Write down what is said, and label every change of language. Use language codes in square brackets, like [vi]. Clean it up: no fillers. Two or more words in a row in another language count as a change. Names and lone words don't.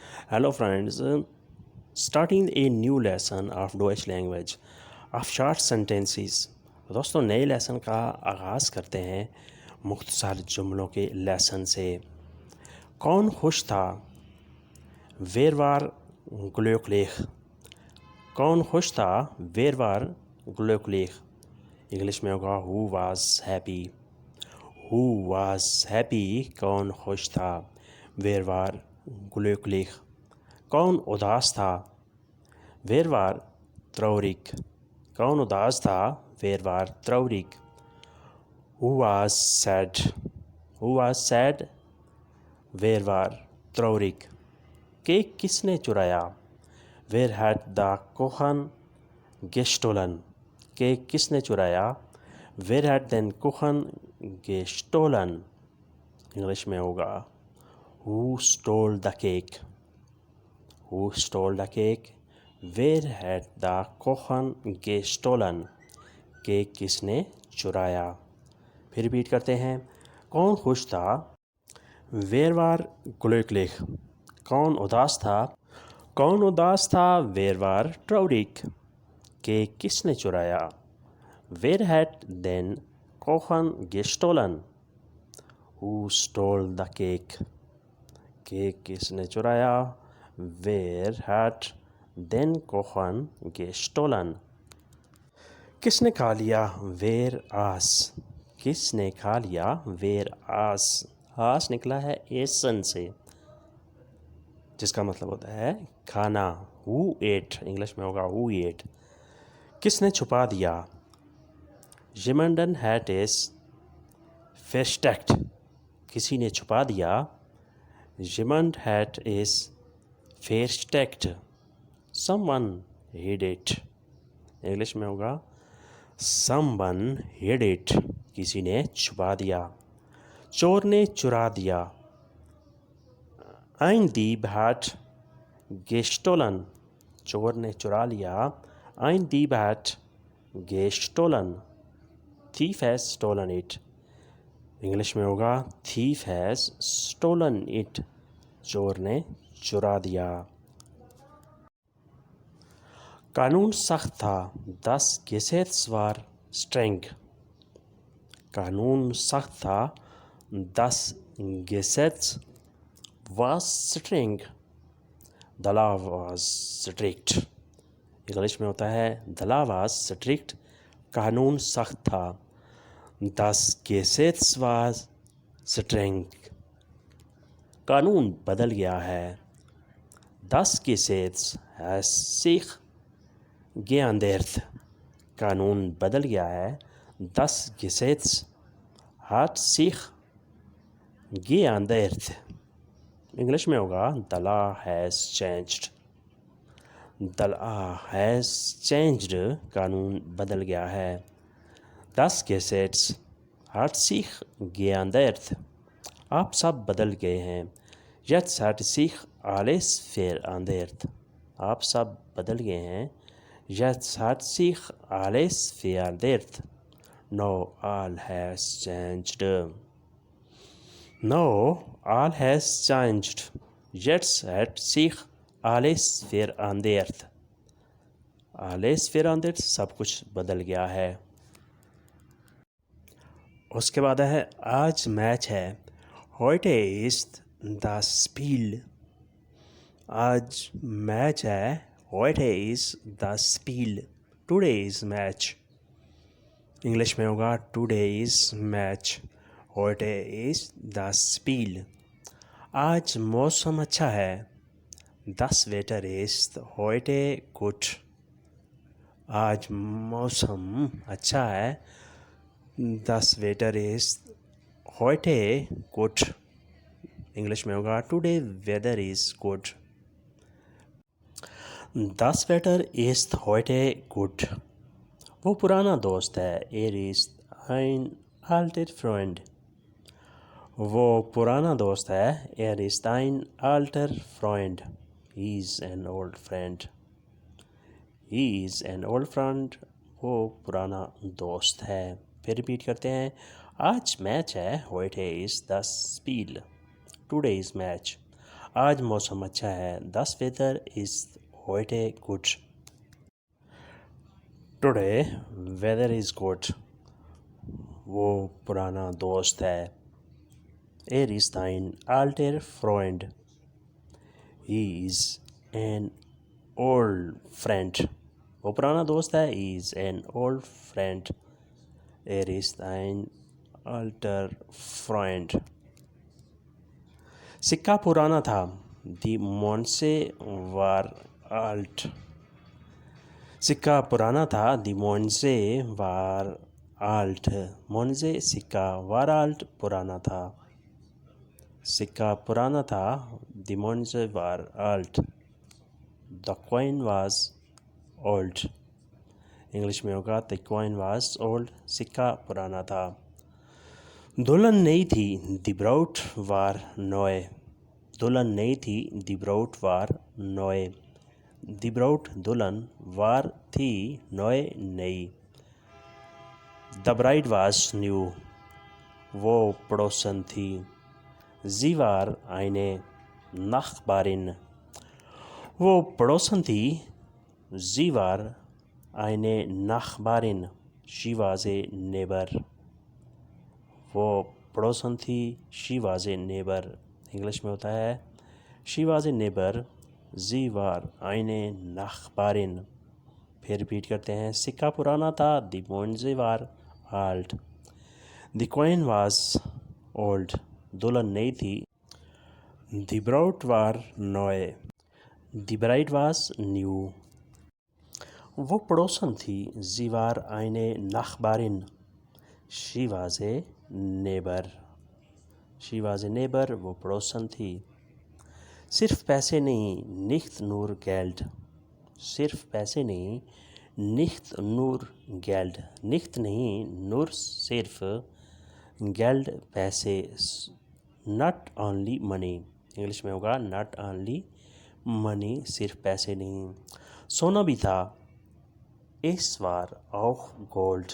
[en] Hello, friends. Starting a new lesson of Deutsch language of short sentences. [hi] दोस्तों नए लेसन का आगाज़ करते हैं मुख्तसर जुमलों के लेसन से। कौन खुश था? [de] Wer war glücklich? [hi] कौन खुश था? [de] Wer war glücklich? [hi] इंग्लिश में होगा [en] Who was happy? Who was happy? [hi] कौन खुश था? [de] Wer war glücklich? [hi] कौन उदास था? [de] Wer war traurig? [hi] कौन उदास था? [de] Wer war traurig? [en] Who was sad? Who was sad? [de] Wer war traurig? [hi] केक किसने चुराया? [de] Wer hat the Kuchen gestohlen? [hi] केक किसने चुराया? [de] Wer hat den Kuchen gestohlen? [hi] इंग्लिश में होगा [en] Who stole the cake? Who stole the cake? Where had the [de] Kuchen gestohlen? [hi] केक किसने चुराया? फिर रिपीट करते हैं। कौन खुश था? [de] Wer war glücklich? [hi] कौन उदास था? कौन उदास था? [de] Wer war traurig? [hi] केक किसने चुराया? [de] Wer hat den Kuchen gestohlen? [en] Who stole the cake? [hi] केक किसने चुराया? [de] Wer hat den Kuchen gestohlen? [hi] किसने खा लिया? [de] Wer aß? [hi] किसने खा लिया? [de] Wer aß? [hi] आस निकला है एसन से, जिसका मतलब होता है खाना। [en] Who ate? [hi] इंग्लिश में होगा [en] Who ate? [hi] किसने छुपा दिया? [de] Jemanden hat es versteckt. [hi] किसी ने छुपा दिया। [de] Jemand hat es versteckt. [en] Someone hid it. [hi] इंग्लिश में होगा [en] Someone hid it. [hi] किसी ने छुपा दिया। चोर ने चुरा दिया। [de] Ein Dieb hat gestohlen. [hi] चोर ने चुरा लिया। [de] Ein Dieb hat gestohlen. [en] Thief has stolen it. [hi] इंग्लिश में होगा [en] Thief has stolen it. [hi] चोर ने चुरा दिया। कानून सख्त था। [de] Das Gesetz war streng. [hi] कानून सख्त था। [de] Das Gesetz was streng. [en] The law was strict. [hi] इंग्लिश में होता है [en] The law was strict. [hi] कानून सख्त था। [de] Das Gesetz was streng. [hi] कानून बदल गया है। [de] Das Gesetz has sich geändert. [hi] कानून बदल गया है। [de] Das Gesetz hat sich geändert. [hi] इंग्लिश में होगा [en] The law has changed. The law has changed. [hi] कानून बदल गया है। [de] Das Gesetz hat sich geändert. [hi] आप सब बदल गए हैं। [de] Jetzt hat sich alles verändert. [hi] आप सब बदल गए हैं। [de] Jetzt hat sich alles verändert. [en] Now all has changed. Now all has changed. [de] Jetzt hat sich alles verändert. Alles verändert [hi] सब कुछ बदल गया है। उसके बाद है आज मैच है। [de] Heute ist das Spiel. [hi] आज मैच है। [de] Heute ist das Spiel. [en] Today is match. [hi] इंग्लिश में होगा [en] Today is match. [de] Heute ist das Spiel. [hi] आज मौसम अच्छा है। [de] Das Wetter ist heute gut. [hi] आज मौसम अच्छा है। [de] Das Wetter ist heute gut. [hi] इंग्लिश में होगा [en] Today weather is good. [de] Das Wetter ist heute gut. [hi] वो पुराना दोस्त है। [de] Er ist ein alter Freund. [hi] वो पुराना दोस्त है। [de] Er ist ein alter Freund. [en] He is an old friend. He is an old friend. [hi] वो पुराना दोस्त है। फिर रिपीट करते हैं। आज मैच है। [de] Heute ist das Spiel. [en] Today is match. [hi] आज मौसम अच्छा है। [en] Das weather is heute good. Today weather is good. [hi] वो पुराना दोस्त है। [de] Er ist ein alter Freund. [en] He is an old friend. [hi] वो पुराना दोस्त है। [en] He is an old friend. [de] Er ist ein alter Freund. [hi] सिक्का पुराना था। [de] Die Münze war alt. [hi] सिक्का पुराना था। [de] Die Münze war alt. [hi] Münze सिक्का, [de] war alt [hi] पुराना था। [de] सिक्का पुराना था। Die Münze war alt. [en] The coin was old. [hi] इंग्लिश में होगा [en] The coin was old. [hi] सिक्का पुराना था। दुल्हन नई थी। [de] Die Braut war neu. [hi] दुल्हन नई थी। [de] Die Braut war neu. Die Braut दुल्हन, war थी, neu नई। [en] The bride was new. [hi] वो पड़ोसन थी। [de] Sie war eine Nachbarin. [hi] वो पड़ोसन थी। [de] Sie war eine Nachbarin. [en] She was a neighbor. [hi] वो पड़ोसन थी। [en] She was a neighbor. [hi] इंग्लिश में होता है [en] She was a neighbor. [de] Sie war eine Nachbarin. [hi] फिर रिपीट करते हैं। सिक्का पुराना था। [de] Die Münze war alt. [en] The coin was old. [hi] दुल्हन नई थी। [de] Die Braut war neu. [en] The bride was new. [hi] वो पड़ोसन थी। [de] Sie war eine Nachbarin. [en] She was a neighbor. She was a neighbor. [hi] वो पड़ोसन थी। सिर्फ पैसे नहीं, [de] nicht nur Geld. [hi] सिर्फ पैसे नहीं, [de] nicht nur Geld. nicht नहीं, nur सिर्फ, Geld पैसे, [en] not only money. [hi] इंग्लिश में होगा [en] not only money, [hi] सिर्फ पैसे नहीं। सोना भी था। [de] Es war auch Gold.